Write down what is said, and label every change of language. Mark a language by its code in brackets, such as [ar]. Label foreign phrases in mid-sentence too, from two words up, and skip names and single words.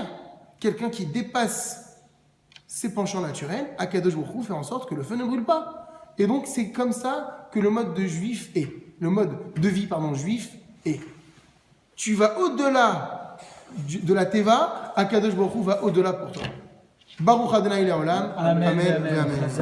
[fr] Quelqu'un qui dépasse ses penchants naturels, Akadosh Baruch Hu fait en sorte que le feu ne brûle pas. Et donc c'est comme ça que le mode de juif est. Le mode de vie juif est. Tu vas au-delà de la teva, Akadosh Baruch Hu va au-delà pour toi. [he] ברוך ה' לעולם. אמן. אמן.